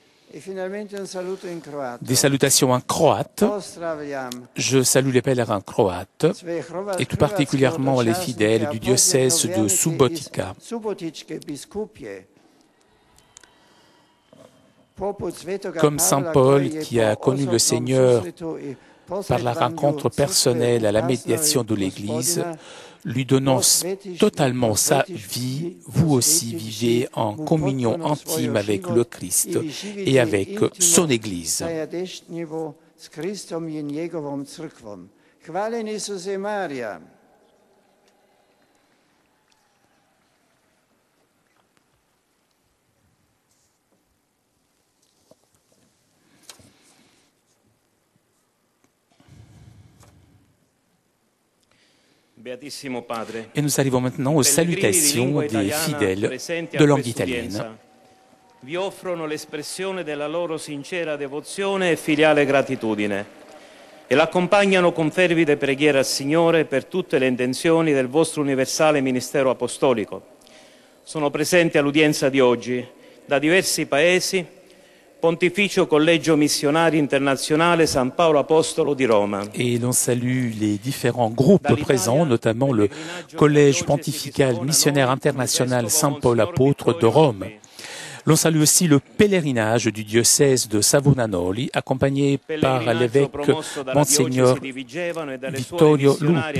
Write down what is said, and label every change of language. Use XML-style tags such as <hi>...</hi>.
<it>E finalmente un saluto in croato.</it> <fr>Des salutations en croate.</fr> <hr>Pozdravljam</hr> <fr>Je salue les pèlerins croates</fr> <hr>sve</hr> <fr>et tout particulièrement les fidèles du diocèse de Subotica.</fr> <hr>Subotičke biskupije.</hr> <fr>Comme saint Paul qui a connu le Seigneur par la rencontre personnelle à la médiation de l'Église, lui donnant totalement sa vie, vous aussi vivez en communion intime avec le Christ et avec son Église.</fr> <hr>Hvaljen Isuse Marija.</hr> <fr>Et nous arrivons maintenant aux salutations des fidèles de langue italienne.</fr> <it>Vi offrono l'espressione della loro sincera devozione e filiale gratitudine e l'accompagnano con fervide preghiere al Signore per tutte le intenzioni del vostro universale ministero apostolico. Sono presenti all'udienza di oggi da diversi paesi Pontificio Collegio Missionari Internazionale San Paolo Apostolo di Roma.</it> <fr>Et l'on salue les différents groupes présents, notamment le Collège pontifical missionnaire international Saint Paul Apôtre de Rome. L'on salue aussi le pèlerinage du diocèse de Savonanoli, accompagné par l'évêque Monseigneur Vittorio Lupi.</fr>